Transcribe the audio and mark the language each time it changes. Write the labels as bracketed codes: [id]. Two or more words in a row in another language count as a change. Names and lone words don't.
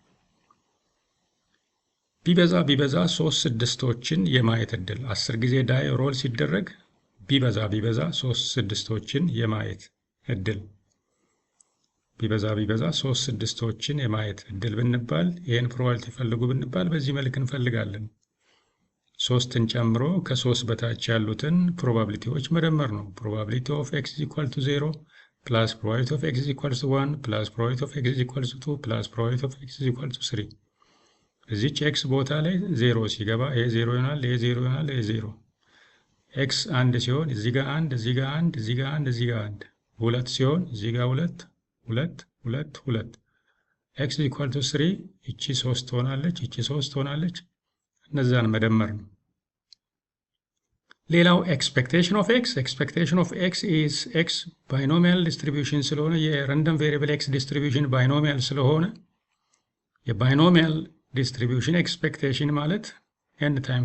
[am] ቢበዛ 3 ስድስቶችን የማየት እድል 10 ጊዜ ዳይ ሮል ሲደረግ ቢበዛ 3 ስድስቶችን የማየት እድል ቢበዛ 3 ስድስቶችን የማየት እድል ብንባል ይሄን ፕሮባቢሊቲ ፈልጉ ብንባል በዚህ መልክ እንፈልጋለን። 3ን ጨምሮ ከ3 በታች ያሉትን ፕሮባቢሊቲዎች መደመር ነው። [en] probability of x is equal to 0 plus probability of x is equal to 1 plus probability of x is equal to 2 plus probability of x is equal to 3 [am] እዚች x ቦታ ላይ 0 ሲገባ ይሄ 0 ይሆናል፣ ይሄ 0 ይሆናል፣ ይሄ 0 x 1 ሲሆን እዚህ ጋር 1 እዚህ ጋር 1 እዚህ ጋር 1 እዚህ ጋር 1 2 ሲሆን እዚህ ጋር 2 2 2 2 [en] x is equal to 3 [am] እቺ 3 ትሆናለች፣ እቺ 3 ትሆናለች። እነዛን መደመር ነው። ሌላው [en] expectation of x is x binomial distribution [am] ስለሆነ የራንደም [en] variable x distribution binomial [am] ስለሆነ የባይኖሚያል ዲስትሪቢዩሽን ኤክስፔክቴሽን ማለት [en] n times